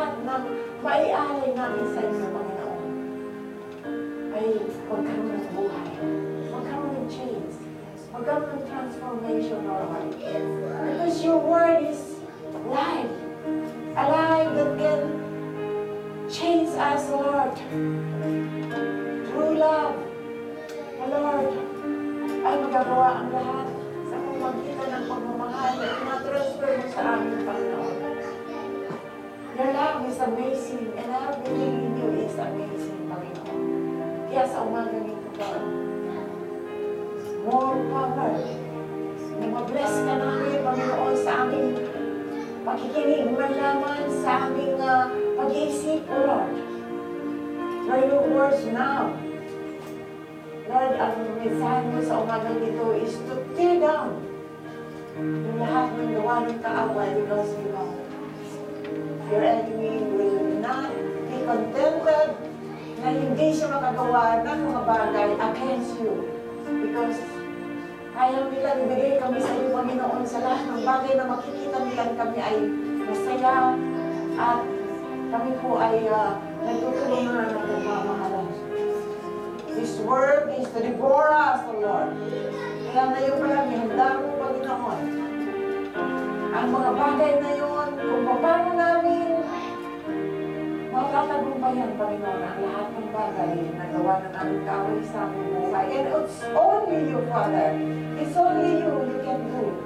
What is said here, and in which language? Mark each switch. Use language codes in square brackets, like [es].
[tl] ng maialay namin sa inyo, Panginoon, ay magkaroon ng buhay, magkaroon ng change, magkaroon ng transformation, Lord. [en] Because your word is life, alive that can change us, Lord. True love, O Lord, [tl] ay magagawa ang lahat sa pamamagitan ng pagmamahal na ina-transfer mo sa amin, Panginoon. [en] Your love is amazing and everything in you is amazing, Panginoon. [tl] Kaya sa umagang ito, Lord, [en] more power [tl] na ma-bless ka namin, Panginoon, sa aming pakikinig, malaman sa aming pag-iisip, O Lord. [en] For your words now, Lord, [tl] ang mensahe mo sa umagang ito [en] is to tear down [tl] yung lahat ng gawa ng kaaway [en] because you know your enemy will not be contented [tl] na hindi siya makagawa ng mga bagay [en] against you because [tl] ayaw nilang ibigay kami sa iyo, Panginoon, sa lahat ng bagay na makikita nilang kami ay masaya at kami po ay nagtutulungan ng pagmamahalan. [en] This word is to devour us, O Lord. [tl] Kaya ngayon pa lang, ihanda mo, Panginoon, ang mga bagay na yun, kung paano namin matatagumpayan, Panginoon, ang lahat ng bagay na gawa ng aming kaaway sa aming buhay. [en] And it's only you, Father. It's only you can do.